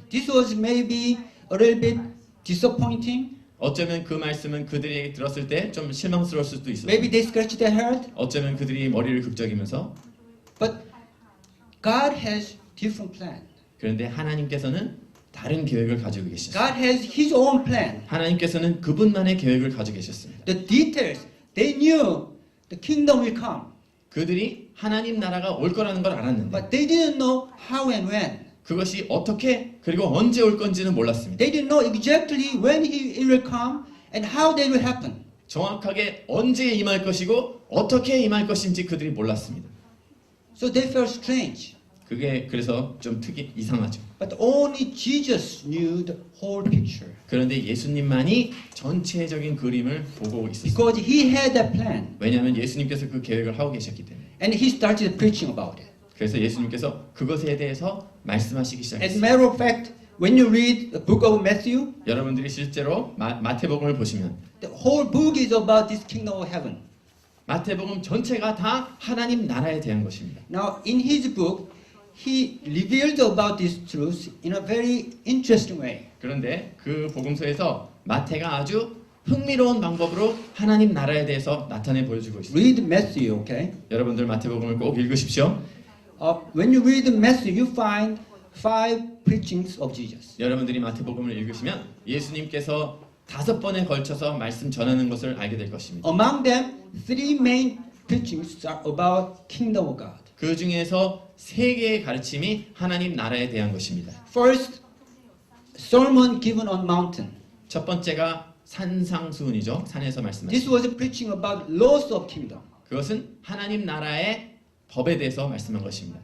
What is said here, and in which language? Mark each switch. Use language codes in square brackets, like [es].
[en] this was maybe a little bit disappointing. [ko] 어쩌면 그 말씀은 그들이 들었을 때 좀 실망스러울 수도 있었어요. [en] Maybe they scratched their head. [ko] 어쩌면 그들이 머리를 극적이면서 [en] But God has different plan. [ko] 그런데 하나님께서는 다른 계획을 가지고 계셨어요. [en] God has His own plan. [ko] 하나님께서는 그분만의 계획을 가지고 계셨습니다. [en] The details, they knew the kingdom will come, [ko] 그들이 하나님 나라가 올 거라는 걸 알았는데 [en] but they didn't know how and when. [ko] 그것이 어떻게 그리고 언제 올 건지는 몰랐습니다. [en] They didn't know exactly when it will come and how they will happen. [ko] 정확하게 언제 임할 것이고 어떻게 임할 것인지 그들이 몰랐습니다. [en] So they felt strange. [ko] 그게 그래서 좀 이상하죠. [en] But only Jesus knew the whole picture. [ko] 그런데 예수님만이 전체적인 그림을 보고 있었어요. [en] Because He had that plan. [ko] 왜냐하면 예수님께서 그 계획을 하고 계셨기 때문에. [en] And He started preaching about it. [ko] 그래서 예수님께서 그것에 대해서 말씀하시기 [en] As a [ko] 시작했어요. [en] matter of fact, when you read the book of Matthew, [ko] 여러분들이 실제로 마태복음을 보시면 [en] the whole book is about this kingdom of heaven. [ko] 마태복음 전체가 다 하나님 나라에 대한 것입니다. [en] Now, in his book, he revealed about this truth in a very interesting way. [ko] 그런데 그 복음서에서 마태가 아주 흥미로운 방법으로 하나님 나라에 대해서 나타내 보여주고 있습니다. [en] Read Matthew, okay? [ko] 여러분들 마태복음을 꼭 읽으십시오. [en] When you read Matthew, you find 5 preachings of Jesus. [ko] 여러분들이 마태복음을 읽으시면 예수님께서 5번에 걸쳐서 말씀 전하는 것을 알게 될 것입니다. [en] Among them, 3 main preachings are about kingdom of God. [ko] 그 중에서 3개의 가르침이 하나님 나라에 대한 것입니다. [en] First, sermon given on mountain. [ko] 첫 번째가 산상수훈이죠. 산에서 말씀하신. [en] This was preaching about laws of kingdom. [ko] 그것은 하나님 나라의 법에 대해서 말씀한 것입니다.